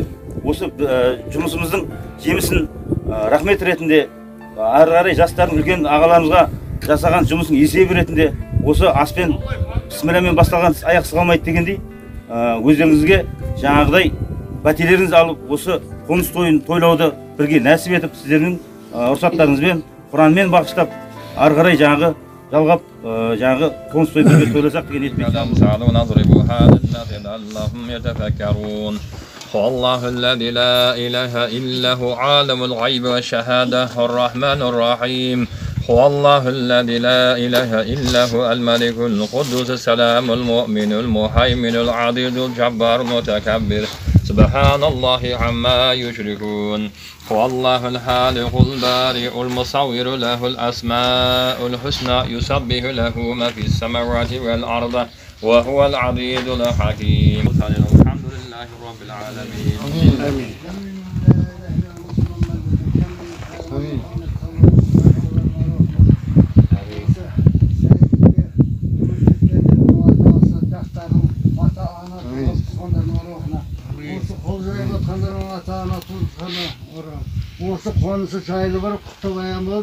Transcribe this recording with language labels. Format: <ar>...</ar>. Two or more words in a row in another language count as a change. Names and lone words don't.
<kk>Осы жұмысымыздың жемісін рахмет ретінде ары қарай жастардың үлкен ағаларымызға жасаған жұмысын есебі ретінде осы аспен бісмілламен басталған аяқсыз қалмайды дегендей өздеріңізге жаңағыдай бәтелеріңізді алып осы қоныс тойын тойлауды бірге нәсіп етіп сіздердің рұқсаттарыңызбен Құранмен бағыштап ары қарай жаңағы жалғап жаңағы қоныс той бірге тойласақ деген ниетпен.</kk> <ar>هو الله الذي لا إله إلا هو عالم الغيب والشهادة الرحمن الرحيم هو الله الذي لا إله إلا هو الملك القدوس السلام المؤمن المهيمن العزيز الجبار المتكبر سبحان الله عما يشركون هو الله الخالق البارئ المصور له الأسماء الحسنى يسبح له ما في السماوات والأرض وهو العزيز الحكيم الحمد لله رب العالمين آمين آمين</ar> <kk>Осы қонысы жайлы барып құттықтаймыз.</kk>